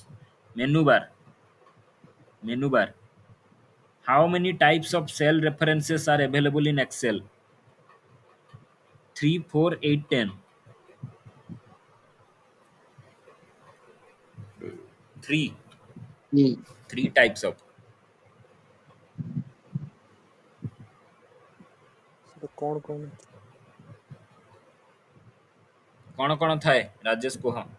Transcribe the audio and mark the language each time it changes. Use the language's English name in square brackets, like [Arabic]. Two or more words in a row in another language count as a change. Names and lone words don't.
[English] Menu bar. Menu bar. How many types of cell references are available in Excel? 3, 4, 8, 10. 3. E. 3 types of. [Odia] ସେଟା କ'ଣ କ'ଣ? କ'ଣ ଥାଏ ରାଜେଶ କୁହ?